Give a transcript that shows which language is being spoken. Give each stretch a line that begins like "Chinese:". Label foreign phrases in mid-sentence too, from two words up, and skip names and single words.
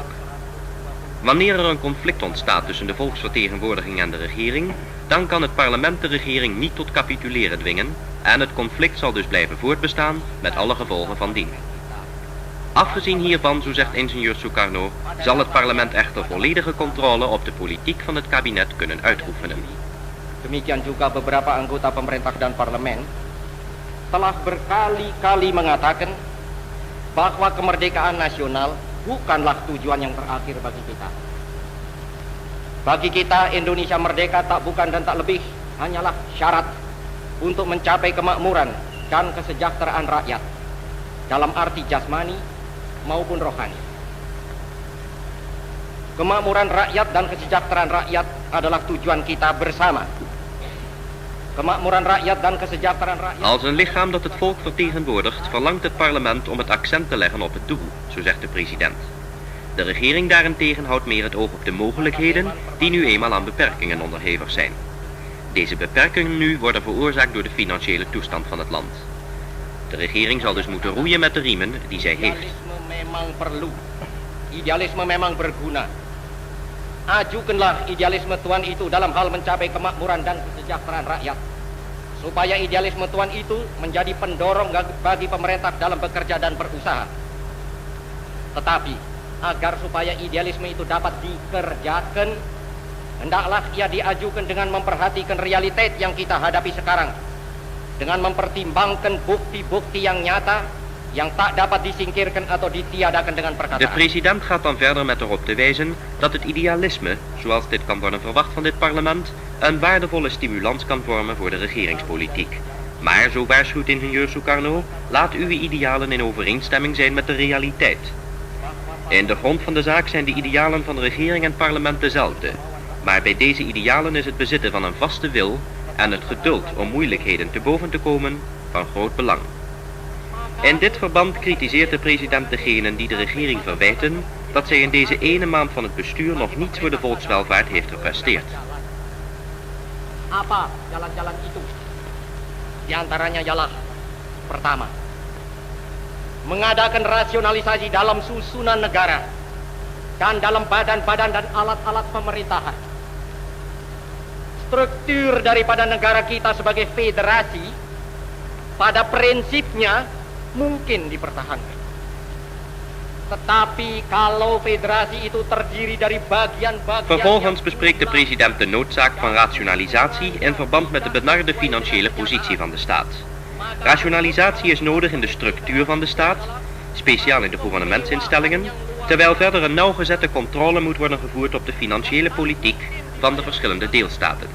Dutch: Wanneer er een conflict ontstaat tussen de volksvertegenwoordiging en de regering, dan kan het parlement de regering niet tot capituleren dwingen en het conflict zal dus blijven voortbestaan met alle gevolgen van dien. Afgezien hiervan, zo zegt ingenieur Sukarno, zal het parlement echter volledige controle op de politiek van het kabinet kunnen uitoefenen.
Indonesian: Demikian juga beberapa anggota pemerintah dan parlemen telah berkali-kali mengatakan bahwa kemerdekaan nasional bukanlah tujuan yang terakhir bagi kita. Bagi kita, Indonesia merdeka tak bukan dan tak lebih hanyalah syarat untuk mencapai kemakmuran dan kesejahteraan rakyat dalam arti jasmani maupun rohani. Kemakmuran rakyat dan kesejahteraan rakyat adalah tujuan kita bersama. Kemakmuran rakyat dan kesejahteraan rakyat.
Dutch: Als een lichaam dat het volk vertegenwoordigt, verlangt het parlement om het accent te leggen op het doel, zo zegt de president. De regering daarentegen houdt meer het oog op de mogelijkheden die nu eenmaal aan beperkingen onderhevig zijn. Deze beperkingen nu worden veroorzaakt door de financiële toestand van het land. De regering zal dus moeten roeien met de riemen die zij heeft.
Indonesian: Idealisme memang perlu. Idealisme memang berguna. Ajukanlah idealisme Tuhan itu dalam hal mencapai kemakmuran dan kesejahteraan rakyat. Supaya idealisme Tuhan itu menjadi pendorong bagi pemerintah dalam bekerja dan berusaha. Tetapi, agar supaya idealisme itu dapat dikerjakan, hendaklah ia diajukan dengan memperhatikan realitas yang kita hadapi sekarang. Dengan mempertimbangkan bukti-bukti yang nyata yang tak dapat disingkirkan atau ditiadakan dengan
Dutch: De
Indonesian: perkataan.
Dutch: president gaat dan verder met erop te wijzen dat het idealisme, zoals dit kan worden verwacht van dit parlement, een waardevolle stimulans kan vormen voor de regeringspolitiek. Maar, zo waarschuwt ingenieur Sukarno, laat uw idealen in overeenstemming zijn met de realiteit. In de grond van de zaak zijn de idealen van de regering en parlement dezelfde. Maar bij deze idealen is het bezitten van een vaste wil en het geduld om moeilijkheden te boven te komen van groot belang. In dit verband kritiseert de president degenen die de regering verwijten dat zij in deze ene maand van het bestuur nog niets voor de volkswelvaart heeft gepresteerd.
Indonesian: Apa jalan-jalan itu? Di antaranya ialah pertama, mengadakan rasionalisasi dalam susunan negara dan dalam badan-badan dan alat-alat pemerintahan. Struktur daripada negara kita sebagai federasi pada prinsipnya mungkin dipertahankan. Tetapi kalau federasi itu terdiri dari bagian-bagian...
Dutch: Vervolgens bespreekt de president de noodzaak van rationalisatie in verband met de benarde financiële positie van de staat. Rationalisatie is nodig in de structuur van de staat, speciaal in de gouvernementsinstellingen, terwijl verder een nauwgezette controle moet worden gevoerd op de financiële politiek van de verschillende deelstaten.